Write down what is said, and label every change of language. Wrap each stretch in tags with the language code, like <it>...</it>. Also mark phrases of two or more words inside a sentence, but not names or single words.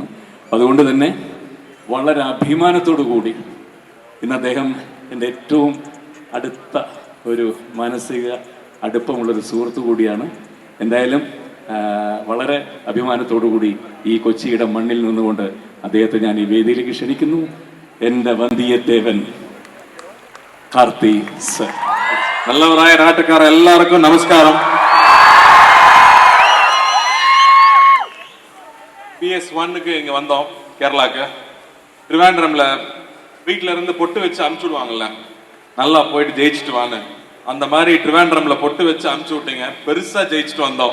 <ml>അതുകൊണ്ട് തന്നെ വളരെ അഭിമാനത്തോടു കൂടി ഇന്ന് അദ്ദേഹം എൻ്റെ ഏറ്റവും അടുത്ത ഒരു മാനസിക അടുപ്പമുള്ളൊരു സുഹൃത്തു കൂടിയാണ്. എന്തായാലും വളരെ അഭിമാനത്തോടു കൂടി ഈ കൊച്ചിയുടെ മണ്ണിൽ നിന്നുകൊണ്ട് അദ്ദേഹത്തെ ഞാൻ ഈ വേദിയിലേക്ക് ക്ഷണിക്കുന്നു. എൻ്റെ വന്ധ്യദേവൻ കാർത്തി സർ. നല്ലവരായ നാട്ടുകാർ എല്ലാവർക്കും നമസ്കാരം.</ml> <ta>PS1க்கு இங்கே வந்தோம், கேரளாவுக்கு. திருவேண்டரமில் வீட்டில் இருந்து பொட்டு வச்சு அனுப்பிச்சுடுவாங்கல்ல, நல்லா போயிட்டு ஜெயிச்சுட்டு வான்னு, அந்த மாதிரி திருவேண்டரமில் பொட்டு வச்சு அனுப்பிச்சு விட்டீங்க. பெருசாக ஜெயிச்சுட்டு வந்தோம்.</ta>